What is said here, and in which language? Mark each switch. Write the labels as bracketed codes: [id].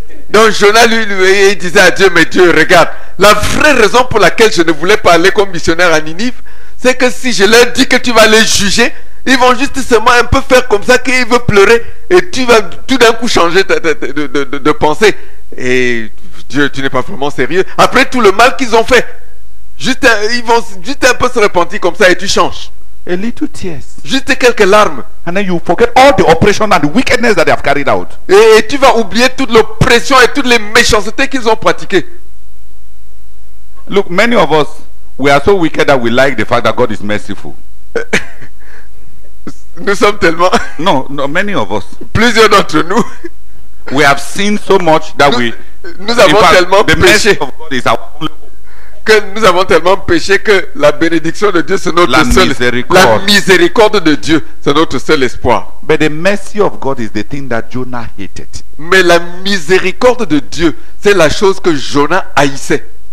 [fr] Donc Jonah lui disait à Dieu, mais Dieu, regarde, la vraie raison pour laquelle je ne voulais pas aller comme missionnaire à Ninive, c'est que si je leur dis que tu vas les juger, ils vont juste seulement un peu faire comme ça, qu'ils veulent pleurer, et tu vas tout d'un coup changer de pensée. Et Dieu, tu n'es pas vraiment sérieux. Après tout le mal qu'ils ont fait, ils vont juste un peu se repentir comme ça et tu changes. [en] A little tears. [fr] Juste quelques larmes. [en] And then you forget all the oppression and the wickedness that they have carried out. [fr] Et tu vas oublier toute l'oppression et toutes les méchancetés qu'ils ont pratiquées. [en] Look, many of us, we are so wicked that we like the fact that God is merciful. [fr] Nous sommes tellement... [en] No, many of us. [fr] Plusieurs d'entre nous. [en] We have seen so much that [fr] nous avons tellement [en] the [fr] péché. [en] mercy of God is our only [fr] que nous avons tellement péché que la bénédiction de Dieu c'est notre seul miséricorde. La miséricorde de Dieu c'est notre seul espoir. [en] But the mercy of God is the thing that Jonah hated. [fr] Mais la miséricorde de Dieu c'est la chose que Jonah haïssait.